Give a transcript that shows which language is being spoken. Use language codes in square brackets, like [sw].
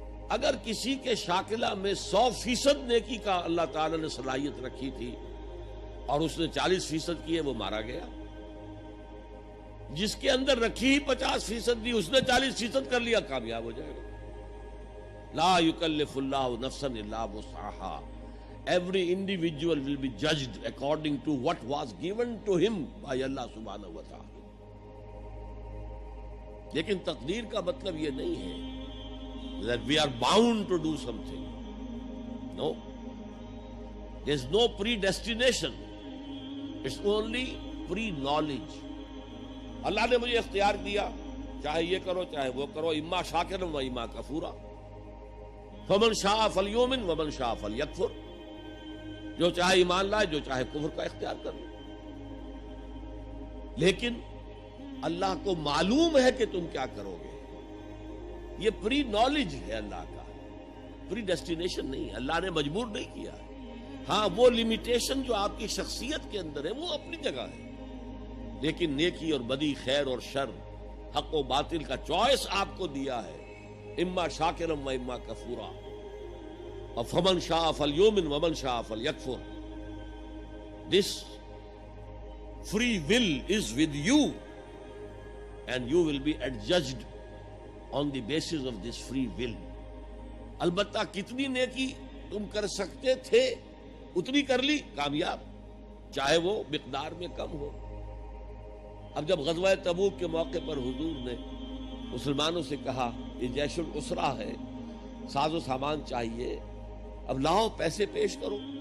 [ur] اگر کسی کے شاکلہ میں 100% نیکی کا اللہ تعالی نے صلاحیت رکھی تھی اور اس نے 40% کی ہے، وہ مارا گیا. جس کے اندر رکھی ہی 50% دی، اس نے 40% کر لیا، کامیاب ہو جائے گا. [ar] لا یکلف اللہ نفسا الا وسعها. [en] Every individual will be judged according to what was given to him by Allah subhanahu wa ta'ala. [ur] لیکن تقدیر کا مطلب یہ نہیں ہے [en] that we are bound to do something. No. There is no predestination. It's only pre-knowledge. [ur] اللہ نے مجھے اختیار دیا، چاہے یہ کرو چاہے وہ کرو، [ar] اما شاکرا و اما کفورا. فمن شاء فلیؤمن ومن شاء فلیکفر. [ur] جو چاہے ایمان لائے، جو چاہے کفر کا اختیار کر لے. لیکن اللہ کو معلوم ہے کہ تم کیا کرو گے. یہ پری نالج ہے اللہ کا، پری ڈیسٹینیشن نہیں ہے. اللہ نے مجبور نہیں کیا ہے. ہاں وہ لمیٹیشن جو آپ کی شخصیت کے اندر ہے وہ اپنی جگہ ہے، لیکن نیکی اور بدی، خیر اور شر، حق و باطل کا چوائس آپ کو دیا ہے. [ar] اما شاکرم و اما کفورا. اور فمن شاء فلیؤمن ومن شاء فلیکفر. [en] This free will is with you and you will be adjudged on the basis of this free will. [ur] البتہ کتنی نیکی تم کر سکتے تھے اتنی کر لی، کامیاب، چاہے وہ مقدار میں کم ہو. اب جب غزوہ تبوک کے موقع پر حضور نے مسلمانوں سے کہا یہ جیش العسرہ ہے، ساز و سامان چاہیے، اب لاؤ پیسے پیش کرو.